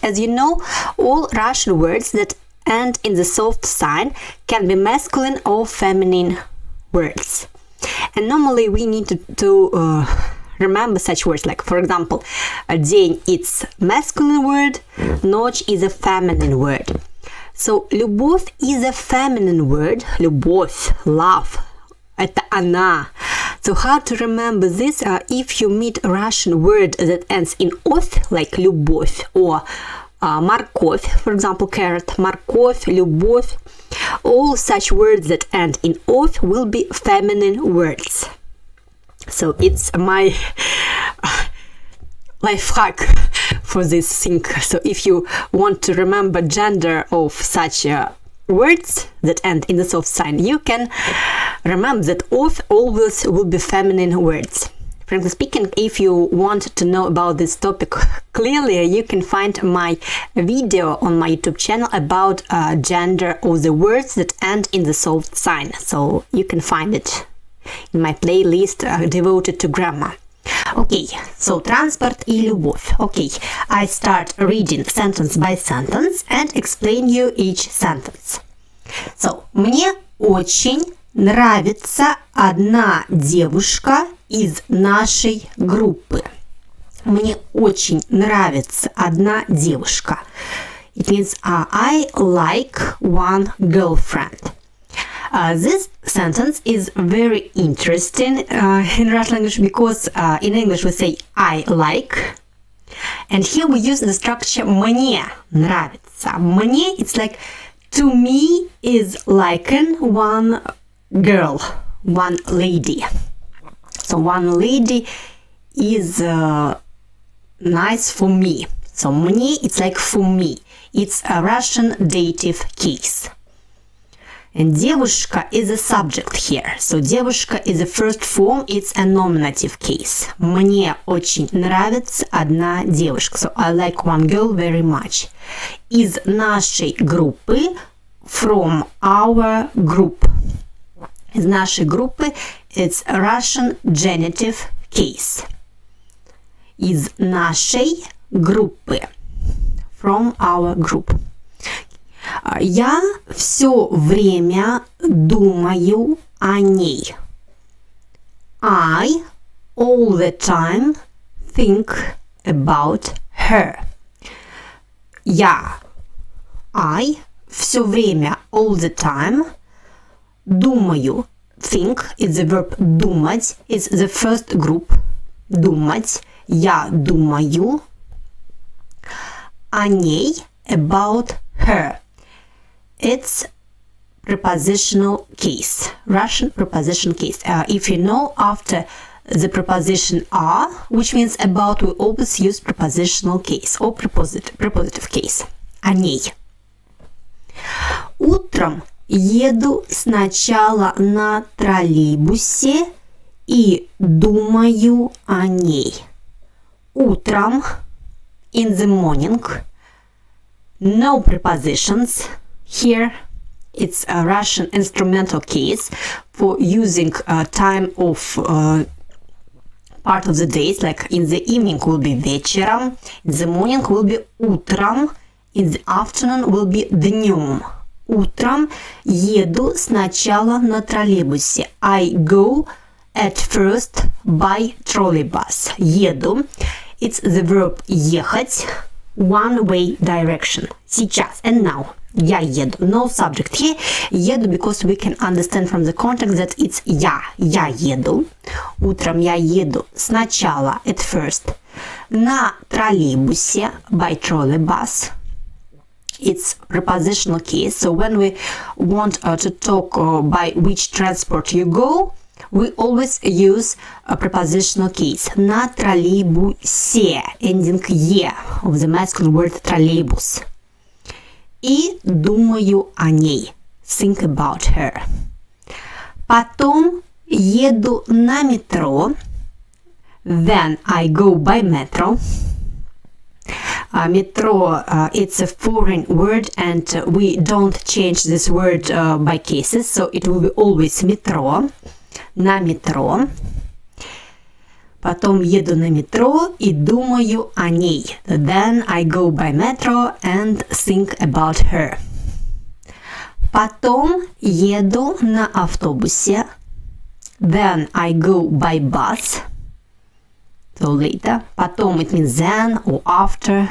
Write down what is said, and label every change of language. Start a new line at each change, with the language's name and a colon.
English: As you know, all Russian words that end in the soft sign can be masculine or feminine words. And normally we need to remember such words, like, for example, день it's masculine word, ночь is a feminine word. So любовь is a feminine word.
Russian: Любовь, love, это она.
English: So how to remember this? If you meet a Russian word that ends in ов, like любовь, or морковь, for example, carrot, морковь, любовь, all such words that end in ов will be feminine words. So it's my life hack for this thing. So if you want to remember gender of such words that end in the soft sign, you can remember that ов always will be feminine words. Frankly speaking, if you want to know about this topic clearly, you can find my video on my YouTube channel about gender of the words that end in the soft sign. So you can find it in my playlist devoted to grammar. Okay, so
Russian: транспорт и любовь.
English: Okay, I start reading sentence by sentence and explain you each sentence.
Russian: So, мне очень нравится одна девушка из нашей группы. Мне очень нравится одна девушка.
English: It means I like one girlfriend. This sentence is very interesting in Russian language because in English we say I like, and here we use the structure мне нравится. Мне, it's like to me is liking one girl, one lady. So one lady is nice for me. So мне, it's like for me. It's a Russian dative case. And девушка is a subject here. So девушка is the first form, it's a nominative case.
Russian: Мне очень нравится одна девушка.
English: So I like one girl very much.
Russian: Из нашей группы,
English: from our group.
Russian: Из нашей группы,
English: it's a Russian genitive case.
Russian: Из нашей группы,
English: from our group.
Russian: Я все время думаю о ней.
English: I all the time think about her. I
Russian: все время
English: all the time думаю. Think is the verb думать. It's the first group. Думать.
Russian: Я думаю о ней,
English: about her. It's prepositional case, Russian prepositional case. If you know, after the preposition are, which means about, we always use prepositional case or prepositive case.
Russian: О ней. Утром еду сначала на троллейбусе и думаю о ней.
English: Утром, in the morning, no prepositions. Here, it's a Russian instrumental case for using time of part of the days, like in the evening will be вечером, in the morning will be утром, in the afternoon will be днем.
Russian: Утром еду сначала на троллейбусе.
English: I go at first by trolleybus.
Russian: Еду.
English: It's the verb ехать, one way direction. Сейчас, and now.
Russian: Я еду.
English: No subject here. Еду because we can understand from the context that it's
Russian: я еду. Утром я еду сначала,
English: at first,
Russian: на троллейбусе,
English: by trolleybus. It's prepositional case. So when we want to talk by which transport you go, we always use a prepositional case.
Russian: На троллейбусе,
English: ending е of the masculine word троллейбус.
Russian: И думаю о ней.
English: Think about her.
Russian: Потом еду на метро.
English: Then I go by metro. Metro, it's a foreign word and we don't change this word by cases, so it will be always метро.
Russian: На метро. Потом еду на метро и думаю о ней.
English: Then I go by metro and think about her. Потом еду на автобусе. Then I go by bus. So later. Потом it means then or after.